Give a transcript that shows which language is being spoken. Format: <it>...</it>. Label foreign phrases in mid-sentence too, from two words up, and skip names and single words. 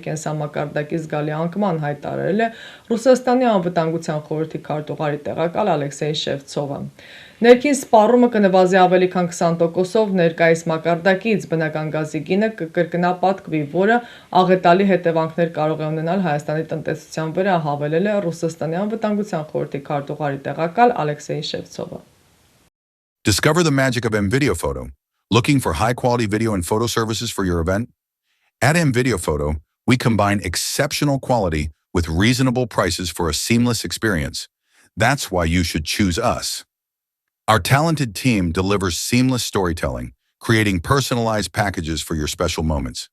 <hy>կենսամակարդակի զգալի անկման, հայտարարել է Ռուսաստանի անվտանգության խորհրդի քարտուղարի տեղակալ Ալեքսեյ Շևցովը։ Ներքին սպառումը կնվազի ավելի քան 20%-ով ներկայիս մակարդակից, բնական գազի գինը կկրկնապատկվի, որը աղետալի հետևանքներ կարող է ունենալ Հայաստանի տնտեսության վրա, հավելել է Ռուսաստանի անվտանգության խորհրդի քարտուղարի տեղակալ Ալեքսեյ Շևցովը։</hy> <en>Discover the magic of MVideo Photo. Looking for high-quality video and photo services for your event? At MVideo Photo, we combine exceptional quality with reasonable prices for a seamless experience. That's why you should choose us. Our talented team delivers seamless storytelling, creating personalized packages for your special moments.</en>